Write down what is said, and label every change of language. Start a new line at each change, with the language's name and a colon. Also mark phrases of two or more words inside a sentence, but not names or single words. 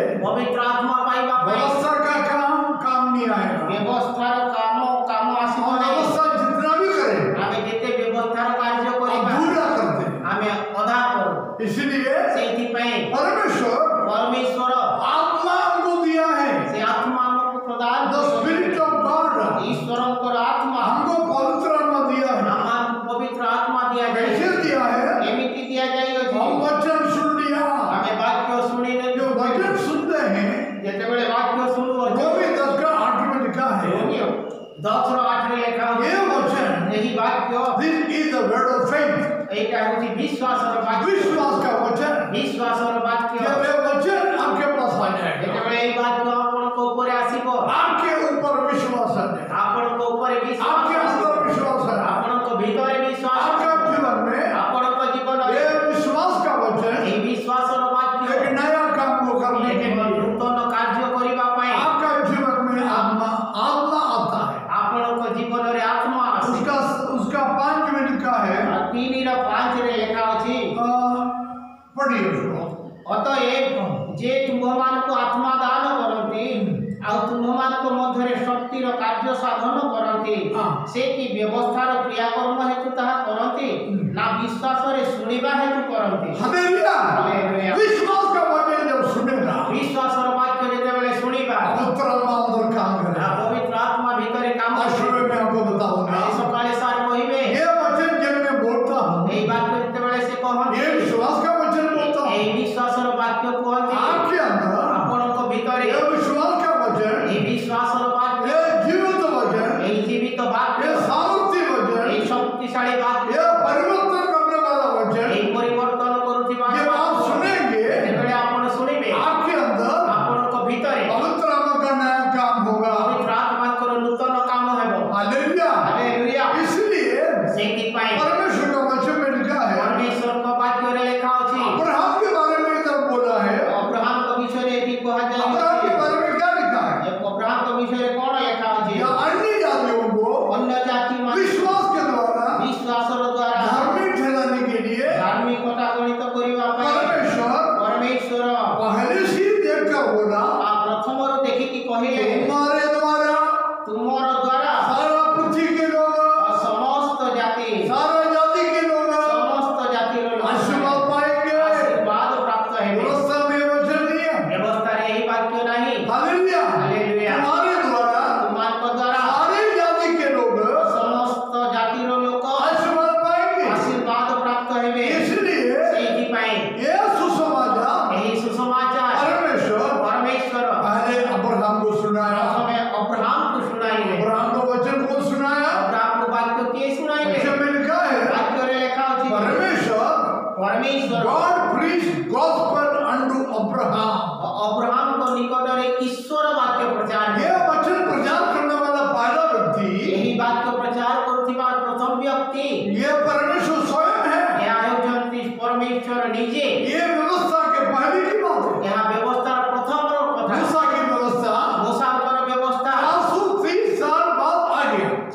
Odia: ପବିତ୍ର ଆତ୍ମା ପାଇବା ପାଇଁ
Hindi: व्यवस्था का काम नहीं आएगा।
Odia: ବ୍ୟବସ୍ଥାର କାମ ଆସିବ
Hindi: हम
Odia: ନାହିଁ।
Hindi: व्यवस्था जितना भी करें
Odia: ଆମେ ଯେତେ ବ୍ୟବସ୍ଥାର କାର୍ଯ୍ୟ କରିବା
Hindi: अधूरा करते हैं।
Odia: ଆମେ ଅଧା କରୁ।
Hindi: इसलिए
Odia: ସେଇଥିପାଇଁ
Hindi: परमेश्वर
Odia: ପରମେଶ୍ୱର
Hindi: आत्मा हमको दिया है,
Odia: ସେ ଆତ୍ମା ଆମକୁ ପ୍ରଦାନ
English: the Spirit of God
Odia: ଈଶ୍ୱରଙ୍କର ଆତ୍ମା
Hindi: हमको पवित्र आत्मा दिया है।
Odia: ଆମକୁ ପବିତ୍ର ଆତ୍ମା ଦିଆଯାଇଛି।
Hindi: कैसे दिया है?
Odia: ଏମିତି ଦିଆଯାଇଅଛି,
Hindi: हम वचन सुन लिया,
Odia: ଆମେ ବାକ୍ୟ ଶୁଣିଲେ,
Hindi: जो वचन सुनते हैं,
Odia: ଯେତେବେଳେ ବାକ୍ୟ ଶୁଣୁଅଛୁ,
Hindi: रोमी 10:8 में लिखा है,
Odia: 10:8 ଲେଖା
Hindi: ये
Odia: ହେଉଛି,
Hindi: वचन,
Odia: ଏହି ବାକ୍ୟ
English: This is the word of faith,
Odia: ଏଇଟା ହେଉଛି ବିଶ୍ୱାସର ବାକ୍ୟ।
Hindi: विश्वास का वचन।
Odia: ବିଶ୍ୱାସର ବାକ୍ୟ
Hindi: जब ये वचन आपके पास आ जाएगा,
Odia: ଯେତେବେଳେ ଏହି ବାକ୍ୟ ଆପଣଙ୍କ ଉପରେ ଆସିବ,
Hindi: आपके ऊपर विश्वास आ जाएगा,
Odia: ଆପଣଙ୍କ ଉପରେ ବିଶ୍ୱାସ
Hindi: आपके
Odia: ଆସିବ,
Hindi: अंदर विश्वास है,
Odia: ଆପଣଙ୍କ ଭିତରେ ବିଶ୍ୱାସ
Hindi: आपका
Odia: ଆସିବ,
Hindi: जीवन में
Odia: ଆପଣଙ୍କ ଜୀବନରେ
Hindi: ये विश्वास का वचन
Odia: ଏହି ବିଶ୍ୱାସର ବାକ୍ୟ
Hindi: एक नया काम को करने के
Odia: ଏକ
Hindi: लिए
Odia: ନୂତନ କାର୍ଯ୍ୟ କରିବା ପାଇଁ
Hindi: आपका जीवन में आत्मा आता है।
Odia: ଆପଣଙ୍କ ଜୀବନରେ ଆତ୍ମା ଆସେ।
Hindi: उसका 5 में लिखा है,
Odia: 3:5 ଲେଖା ଅଛି,
Hindi: पढ़िए उसको।
Odia: ଅତଏବ ଯେ ତୁମ୍ଭମାନଙ୍କୁ ଆତ୍ମା ଦାନ କରନ୍ତି ଆଉ ତୁମ୍ଭମାନଙ୍କ ମଧ୍ୟରେ ଶକ୍ତିର କାର୍ଯ୍ୟ ସାଧନ କରନ୍ତି, ସେ କି ବ୍ୟବସ୍ଥାର କ୍ରିୟାକର୍ମ ହେତୁ ତାହା କରନ୍ତି ନା ବିଶ୍ୱାସରେ ଶୁଣିବା ହେତୁ କରନ୍ତି?
Hindi: हालेलुया। हालेलुया। विश्वास का वचन जब सुनेगा,
Odia: ବିଶ୍ୱାସର ବାକ୍ୟ ଯେତେବେଳେ ଶୁଣିବା,
Hindi: पवित्र आत्मा अंदर काम
Odia: ନା
Hindi: करेगा।
Odia: ପବିତ୍ର ଆତ୍ମା ଭିତରେ କାମ
Hindi: आज
Odia: କରିବ।
Hindi: सुबह मैं आपको बताऊंगा,
Odia: ଆଜି ସକାଳେ ସାର୍ କହିବେ,
Hindi: ये वचन जब मैं बोलता हूँ,
Odia: ଏହି ବାକ୍ୟ ଯେତେବେଳେ ସେ କହନ୍ତି,
Hindi: ये विश्वास का वचन बोलता हूँ,
Odia: ଏହି ବିଶ୍ୱାସର ବାକ୍ୟ କୁହନ୍ତି,
Hindi: आपके अंदर
Odia: ଆପଣଙ୍କ ଭିତରେ
Hindi: ये विश्वास का वचन,
Odia: ଏହି ବିଶ୍ୱାସର ବାକ୍ୟ,
Hindi: ये जीवित वचन,
Odia: ଏହି ଜୀବିତ ବାକ୍ୟ,
Hindi: ये सामर्थ्य वचन,
Odia: ଏହି ଶକ୍ତିଶାଳୀ ବାକ୍ୟ,
Hindi: ये परिवर्तन करने वाला वचन,
Odia: ଏହି ପରିବର୍ତ୍ତନ କରୁଥିବା
Hindi: जब आप
Odia: ବାକ୍ୟ,
Hindi: सुनेंगे,
Odia: ଯେତେବେଳେ ଆପଣ ଶୁଣିବେ,
Hindi: आपके अंदर
Odia: ଆପଣଙ୍କ ଭିତରେ
Hindi: पवित्र आत्मा का नया काम होगा।
Odia: ପବିତ୍ର ଆତ୍ମାଙ୍କର ନୂତନ କାମ ହେବ।
Hindi: हालेलुया।
Odia: ହାଲେଲୁୟା।
Hindi: इसलिए
Odia: ସେଇଥିପାଇଁ
Hindi: परमेश्वर का वचन में लिखा है,
Odia: ପରମେଶ୍ୱରଙ୍କ ବାକ୍ୟରେ ଲେଖା ଅଛି,
Hindi: अब्राहम के बारे में इधर बोला है।
Odia: ଅବ୍ରାହମଙ୍କ ବିଷୟରେ ଏଠି
Hindi: अब्राहम के
Odia: କୁହାଯାଇଛି।
Hindi: बारे में क्या लिखा है?
Odia: ଅବ୍ରାହମଙ୍କ ବିଷୟରେ କ'ଣ ଲେଖା ଅଛି?
Hindi: या अन्य जातियों को
Odia: ଅନ୍ୟ ଜାତିମାନେ
Hindi: विश्वास के द्वारा
Odia: ବିଶ୍ୱାସର ଦ୍ୱାରା
Hindi: धार्मिक ठहराने के लिए
Odia: ଧାର୍ମିକତା ଗଣିତ କରିବା ପାଇଁ
Hindi: परमेश्वर
Odia: ପରମେଶ୍ୱର
Hindi: पहले से ही देखकर बोला,
Odia: ପ୍ରଥମରୁ ଦେଖିକି କହିଲେ,
Hindi: तुम्हारे द्वारा
Odia: ତୁମର ଦ୍ୱାରା
Hindi: सारा पृथ्वी के लोग,
Odia: ସମସ୍ତ ଜାତି,
Hindi: सारा जाति के लोग
Odia: ସମସ୍ତ ଜାତିର ଲୋକମାନେ
Hindi: आशीर्वाद पाएंगे।
Odia: ଆଶୀର୍ବାଦ ପ୍ରାପ୍ତ ହେବେ।
Hindi: व्यवस्था में वचन नहीं है।
Odia: ବ୍ୟବସ୍ଥାରେ ଏହି ବାକ୍ୟ ନାହିଁ।
Hindi: हालेलुया।
Odia: ହାଲେଲୁୟା।
Hindi: तुम्हारे द्वारा
Odia: ତୁମମାନଙ୍କ ଦ୍ୱାରା
Hindi: सारे जाति के लोग
Odia: ସମସ୍ତ ଜାତିର ଲୋକ
Hindi: आशीर्वाद पाएंगे।
Odia: ଆଶୀର୍ବାଦ ପ୍ରାପ୍ତ ହେବେ।
Hindi: इसलिए
Odia: ସେଇଥିପାଇଁ
Hindi: ये सुसमाचार
Odia: ଏହି ସୁସମାଚାର
Hindi: परमेश्वर
Odia: ପରମେଶ୍ୱର
Hindi: पहले अब्राहम को सुनाया।
Odia: ପ୍ରଥମେ ଅବ୍ରାହମକୁ ଶୁଣାଇଲେ।
Hindi: अब्राहम को वचन को सुनाया।
Odia: ଅବ୍ରାହମକୁ ବାକ୍ୟ କିଏ ଶୁଣାଇଲେ?
Hindi: वचन में लिखा है,
Odia: ବାକ୍ୟରେ ଲେଖା ଅଛି,
Hindi: परमेश्वर
Odia: ପରମେଶ୍ୱର
English: God preached gospel unto Abraham।
Odia: ଅବ୍ରାହମଙ୍କ ନିକଟରେ ଈଶ୍ୱର ବାକ୍ୟ ପ୍ରଚାର
Hindi: ये वचन प्रचार करने वाला पहला व्यक्ति
Odia: ଏହି ବାକ୍ୟ ପ୍ରଚାର କରୁଥିବା ପ୍ରଥମ ବ୍ୟକ୍ତି
Hindi: ये परमेश्वर स्वयं है।
Odia: ଏହା ହେଉଛନ୍ତି ପରମେଶ୍ୱର ନିଜେ।
Hindi: ये व्यवस्था के पहले की बात है।
Odia: ଏହା ବ୍ୟବସ୍ଥାର ପ୍ରଥମର କଥା।
Hindi: मूसा की व्यवस्था
Odia: ମୋସାଙ୍କର ବ୍ୟବସ୍ଥା
Hindi: 430 साल बाद आ गया।